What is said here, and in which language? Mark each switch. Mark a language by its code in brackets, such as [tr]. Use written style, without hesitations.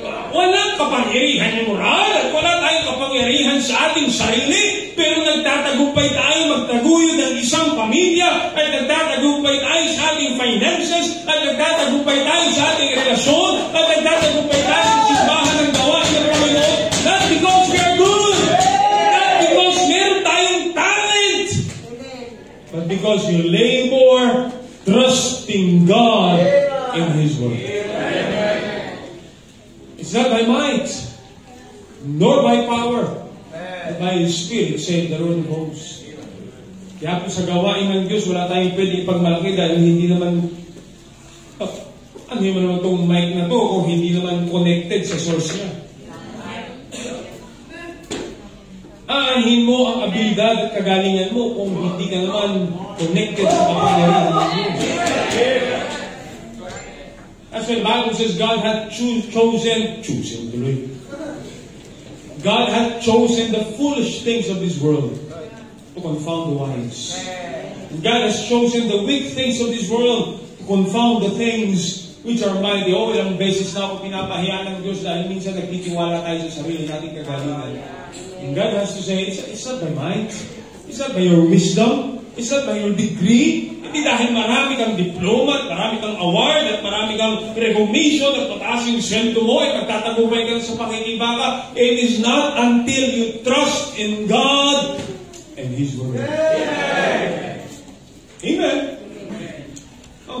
[tl] Walang kapangyarihan yung moral at wala tayong kapangyarihan sa ating sarili, pero nagtatagumpay tayo magtaguyod ng isang pamilya, at nagtatagumpay tayo sa ating finances, at nagtatagumpay tayo sa ating relasyon, at nagtatagumpay tayo sa simbahan ng gawain ng Panginoon. [en] Not because we are good, not because [tl] meron tayong [en] talent, but because we labor trusting God in His Word. It's not by might, nor by power, but by His Spirit, said the Lord of hosts. [tl] Kaya po sa gawain ng Diyos, wala tayong pwede ipagmalaki dahil hindi naman, ano naman itong mic na to kung hindi naman connected sa source niya. Aanhin mo ang abilidad at kagalingan mo kung hindi ka naman connected sa kapangyarihan ng Diyos. [en] That's when the Bible says God hath God hath chosen the foolish things of this world to confound the wise. And God has chosen the weak things of this world to confound the things which are mighty. [tl] O, ilang beses na ako pinapahiya ng Diyos dahil minsan nagtitiwala tayo sa sarili nating kagalingan. [en] And God has to say, it's not by might, it's not by your wisdom, it's not by your degree. [tl] Hindi dahil marami kang diploma, marami kang award, at marami kang recognition, at mataas yung sweldo mo, at magtatagumpay ka sa pakikibaka. [en] It is not until you trust in God and His Word. Amen. Oh,